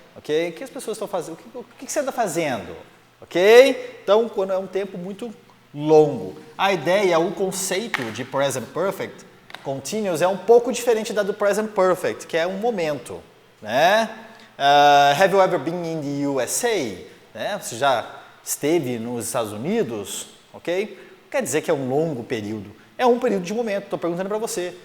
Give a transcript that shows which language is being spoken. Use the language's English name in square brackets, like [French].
[Portuguese] Ok? O que as pessoas estão fazendo? O que você anda fazendo? Ok? Então, quando é um tempo muito longo. A ideia, o conceito de present perfect continuous é um pouco diferente da do present perfect, que é um momento, né? [English] Have you ever been in the USA? [Portuguese] Né? Você já esteve nos Estados Unidos? Ok? Quer dizer que é um longo período. É um período de momento. Estou perguntando para você.